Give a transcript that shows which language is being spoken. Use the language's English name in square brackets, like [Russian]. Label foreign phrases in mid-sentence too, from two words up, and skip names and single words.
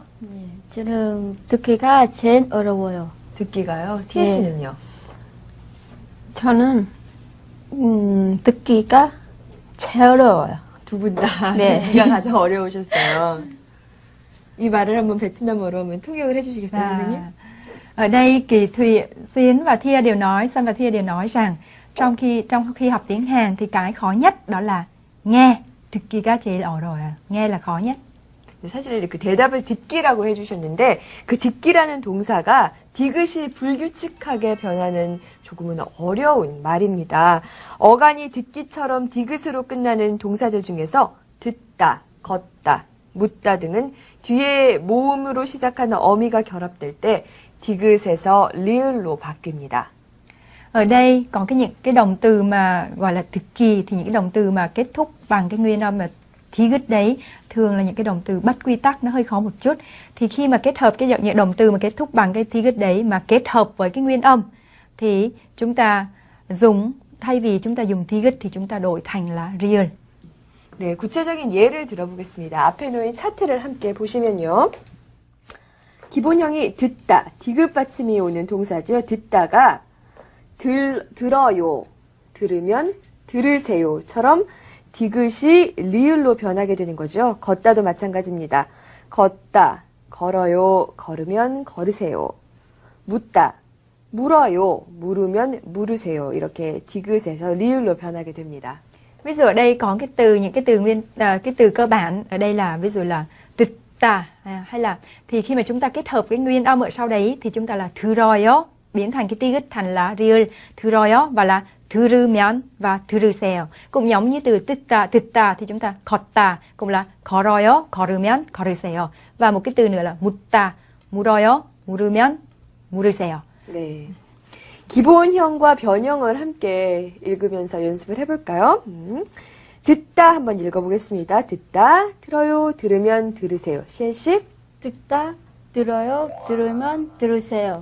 [Korean] 저는 듣기가 제일 어려워요. 듣기가요? 티에 씨는요? 저는 듣기가 제일 어려워요. 두 분 다 네. 듣기가 가장 어려우셨어요. 이 말을 한번 베트남어로 한번 통역을 해주시겠어요, 선생님? [Vietnamese] Ở đây Kỳ Thùy, Xuyến và Thia đều nói, Sơn và Thia đều nói rằng trong khi học tiếng Hàn thì cái khó nhất đó là nghe. [Korean] 듣기가 제일 어려워요. [Vietnamese] nghe là khó nhất. [Korean] 사실 그 대답을 듣기라고 해주셨는데 그 듣기라는 동사가 디귿이 불규칙하게 변하는 조금은 어려운 말입니다. 어간이 듣기처럼 디귿으로 끝나는 동사들 중에서 듣다, 걷다, 묻다 등은 뒤에 모음으로 시작하는 어미가 결합될 때 디귿에서 리을로 바뀝니다. [Vietnamese] Ở đây có những cái động từ mà gọi là thực kỳ thì những cái động từ mà kết thúc bằng cái nguyên âm là thí gứt đấy thường là những cái động từ bất quy tắc, nó hơi khó một chút. Thì khi mà kết hợp những động từ mà kết thúc bằng cái thí gứt đấy mà kết hợp với cái nguyên âm thì chúng ta dùng, thay vì chúng ta dùng thí gứt thì chúng ta đổi thành là real. [Korean] 네, 구체적인 예를 들어보겠습니다. 앞에 놓인 차트를 함께 보시면요. 기본형이 듣다, 디귿 받침이 오는 동사죠. 듣다가 들어요, 들으면 들으세요처럼 디귿이 리을로 변하게 되는 거죠. 걷다도 마찬가지입니다. 걷다, 걸어요, 걸으면 걸으세요. 묻다, 물어요, 물으면 물으세요. 이렇게 디귿에서 리을로 변하게 됩니다. [Vietnamese] Ví dụ ở đây có những cái từ cơ bản ở đây là ví dụ là 듣다 hay là thì khi mà chúng ta kết hợp cái nguyên âm ở sau đấy thì chúng ta là 들어요 biến thành cái 디귿 thành là real 들어요 và là 들으면 và 들으세요. Cũng giống như từ 듣다 thì chúng ta 걷다 cũng là [Korean] 걸어요, 걸으면 걸으세요. [Vietnamese] Và một cái từ nữa là [Korean] 묻다, 물어요, 물으면 물으세요. 네. 기본형과 변형을 함께 읽으면서 연습을 해볼까요? 듣다 한번 읽어보겠습니다. 듣다, 들어요, 들으면 들으세요. 시엔 씨? 듣다 들어요 들으면 들으세요.